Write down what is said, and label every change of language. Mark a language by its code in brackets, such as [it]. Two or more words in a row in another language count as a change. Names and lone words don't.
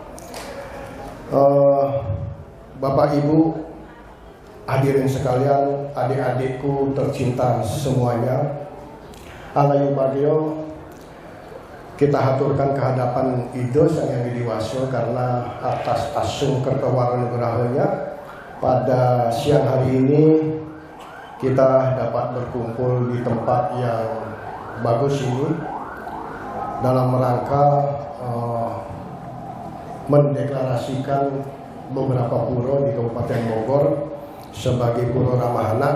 [id] Bapak Ibu hadirin sekalian, adik-adikku tercinta semuanya, Alayu Badio, kita haturkan kehadapan Ido Sang Yang Widiwasa karena atas asung kertawaran gerahanya pada siang hari ini kita dapat berkumpul di tempat yang bagus ini dalam rangka mendeklarasikan beberapa puro di Kabupaten Bogor sebagai puro ramah anak.